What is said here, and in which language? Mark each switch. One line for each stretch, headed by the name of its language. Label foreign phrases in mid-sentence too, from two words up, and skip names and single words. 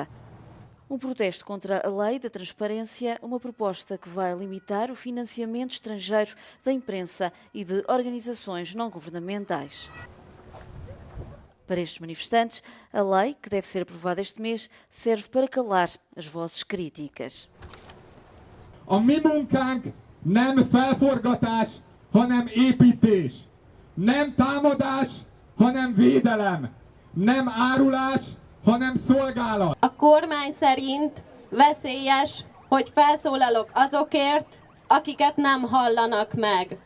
Portuguese: Um protesto contra a lei da transparência, uma proposta que vai limitar o financiamento estrangeiro da imprensa e de organizações não governamentais. Para estes manifestantes, a lei, que deve ser aprovada este mês, serve para calar as vozes críticas.
Hungarian: A mi munkánk nem felforgatás, hanem építés. Nem támadás, hanem védelem. Nem árulás, hanem szolgálat. A kormány szerint veszélyes, hogy felszólalok azokért, akiket nem hallanak meg.